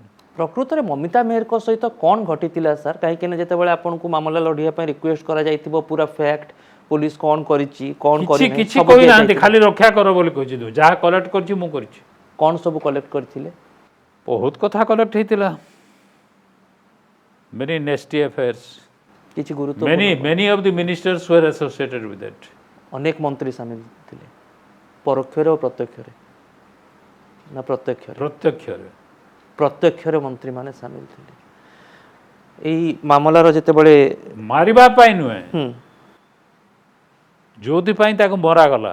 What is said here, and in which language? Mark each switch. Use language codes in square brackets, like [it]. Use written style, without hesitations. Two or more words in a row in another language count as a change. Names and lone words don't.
[or] ପ୍ରକୃତରେ ମମିତା ମେହେରଙ୍କ ସହିତ କ'ଣ ଘଟିଥିଲା ସାର୍? କାହିଁକିନା ଯେତେବେଳେ ଆପଣଙ୍କୁ ମାମଲା ଲଢ଼ିବା ପାଇଁ ରିକ୍ୱେଷ୍ଟ କରାଯାଇଥିବ, ପୁରା ଫ୍ୟାକ୍ଟ ପୋଲିସ କ'ଣ କରିଛି କ'ଣ କରିନି କିଛି କହିନାହାନ୍ତି, ଖାଲି ରକ୍ଷା କର ବୋଲି କହିଛି। ଯାହା କଲେକ୍ଟ କରିଛି ମୁଁ କରିଛି। କ'ଣ ସବୁ କଲେକ୍ଟ କରିଥିଲେ? ବହୁତ କଥା କଲେକ୍ଟ ହେଇଥିଲା, [en] many nasty affairs, [or] କିଛି ଗୁରୁତ୍ୱ [en] many of the ministers were associated with it. [or] ଅନେକ ମନ୍ତ୍ରୀ ସାମିଲ ଥିଲେ, ପରୋକ୍ଷରେ ଓ ପ୍ରତ୍ୟକ୍ଷରେ ନା ପ୍ରତ୍ୟକ୍ଷରେ? ପ୍ରତ୍ୟକ୍ଷରେ ପ୍ରତ୍ୟକ୍ଷରେ ମନ୍ତ୍ରୀମାନେ ସାମିଲ ଥିଲେ। ଏଇ ମାମଲାର ଯେତେବେଳେ ମାରିବା ପାଇଁ ନୁହେଁ, ହୁଁ ଯୋଉଥିପାଇଁ ତାକୁ ମରାଗଲା